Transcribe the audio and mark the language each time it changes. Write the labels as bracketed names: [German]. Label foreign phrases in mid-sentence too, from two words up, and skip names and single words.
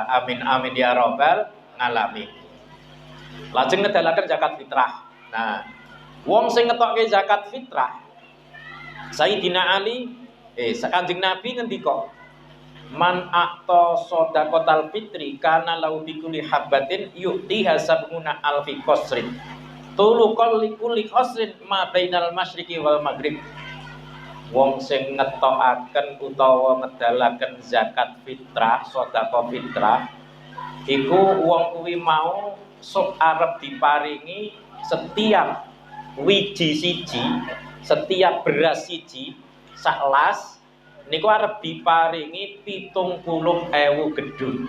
[Arabic] آمين آمين يا رب العالمين. [Javanese] Lajeng ngedalaken zakat fitrah. Nah, wong sing ngetokke zakat fitrah Sayyidina Ali Kanjeng Nabi ngendika, [Arabic] من أعطى صدقة الفطر كان له بكل حبة يعطيها سبعون ألف قصر. طول كل قصر ما بين المشرق والمغرب. [Javanese] Wong sing ngetokaken utawa ngedalaken zakat fitrah, sedekah fitrah, iku wong kuwi mau sok arep diparingi setiap wiji siji, setiap beras siji saklas niku arep diparingi 70.000 gedung.